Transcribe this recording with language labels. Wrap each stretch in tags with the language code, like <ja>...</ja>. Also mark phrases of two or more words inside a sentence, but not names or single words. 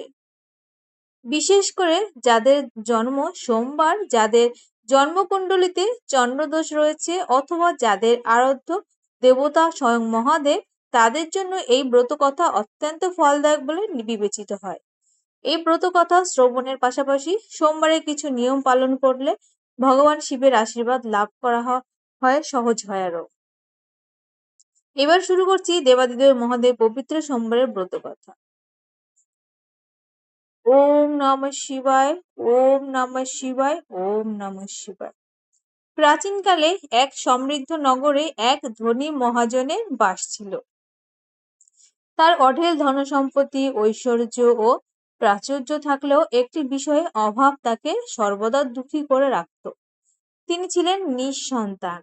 <bn>বিশেষ করে যাদের জন্ম সোমবার, যাদের জন্মকুণ্ডলিতে চন্দ্রদোষ রয়েছে অথবা যাদের আরাধ্য দেবতা স্বয়ং মহাদেব, তাদের জন্য এই ব্রত কথা অত্যন্ত ফলদায়ক বলে বিবেচিত হয়। এই ব্রত কথা শ্রবণের পাশাপাশি সোমবারে কিছু নিয়ম পালন করলে ভগবান শিবের আশীর্বাদ লাভ করা হয় সহজ হয় আরো। এবার শুরু করছি দেবাদিদেব মহাদেব পবিত্র সোমবারের ব্রত কথা।</bn> <sa>ওম নমঃ শিবায়, ওম নমঃ শিবায়, ওম নমঃ শিবায়।</sa> <bn>প্রাচীনকালে এক সমৃদ্ধ নগরে এক ধনী মহাজনের বাস ছিল। তার অঢেল ধনসম্পত্তি, ঐশ্বর্য ও প্রাচুর্য থাকলেও একটি বিষয়ে অভাব তাকে সর্বদা দুঃখী করে রাখত। তিনি ছিলেন নিঃসন্তান।</bn>